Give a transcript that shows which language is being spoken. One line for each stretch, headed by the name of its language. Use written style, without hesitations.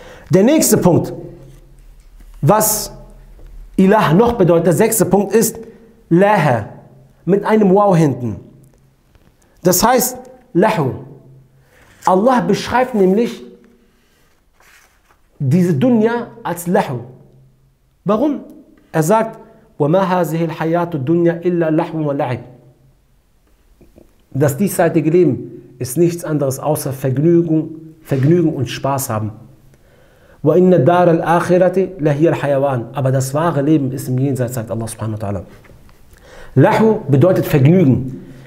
German: Der nächste Punkt, was Ilah noch bedeutet, der 6. Punkt ist Laha, mit einem Wow hinten. Das heißt Lahu. Allah beschreibt nämlich diese Dunya als Lahu. Warum? Er sagt,
Arabic: وَمَا هَذِهِ الْحَيَاةُ الدُّنْيَا إِلَّا لَحْوٌ وَلَعِبٌ.
German: Das diesseitige Leben ist nichts anderes außer Vergnügen und Spaß haben.
Arabic: وَإِنَّ الدَّارَ الْآخِرَةِ لَهِيَ الْحَيَوَانِ.
German: Aber das wahre Leben ist im Jenseits, sagt Allah subhanahu wa ta'ala. Lahu bedeutet Vergnügen.